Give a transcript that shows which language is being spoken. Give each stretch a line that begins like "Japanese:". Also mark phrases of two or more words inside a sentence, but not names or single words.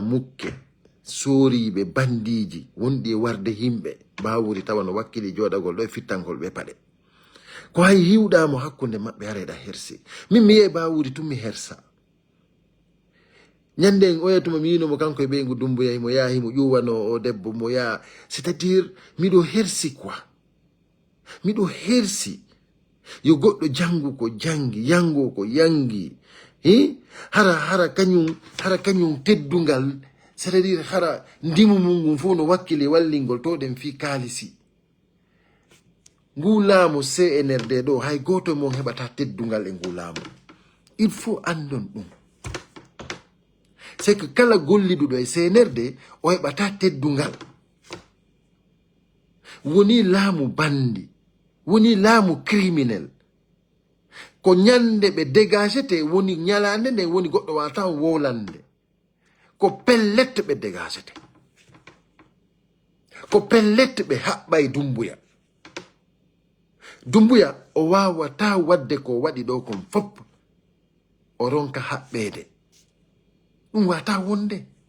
Fula: mukke sooriɓe bandiji wonɗi e warde himɓe bawuri tawa no wakkili joɗagol ɗo e fittangol ɓe paɗe ko hay hiwɗamo hakkude maɓɓe hareɗa hersi min mi yi'e bawuri tun mi hersa ñande en oyatuma mi yinomo kanko e ɓeygu Dumbuya mo yahi mo ƴuwano o debbo mo yaa
French: c'est à dire
Fula: miɗo hersi quoi miɗo hersi yo goɗɗo jangu ko jangi yango ko yangi hara kañum teddungal
French: c'est à dire
Fula: hara ndimu mum ngun fof no wakkili wallingol to ɗen fi kaalisi ngu laamu CNRD ɗo hay goto mon heɓata teddungal e ngu laamu
French: il faut
Fula: andon ɗum
French: c'est que
Fula: kala golliduɗo e CNRD o heɓata teddungal woni laamu bandi woni laamu criminel ko ñande ɓe dégagete woni ñalande nde woni goɗɗo wata wolande ko pellette ɓe dégagete ko pellette ɓe haɓɓay Dumbuya o wawata wadde ko waɗi ɗo kon fop o ronka haɓɓede ɗum wata wonde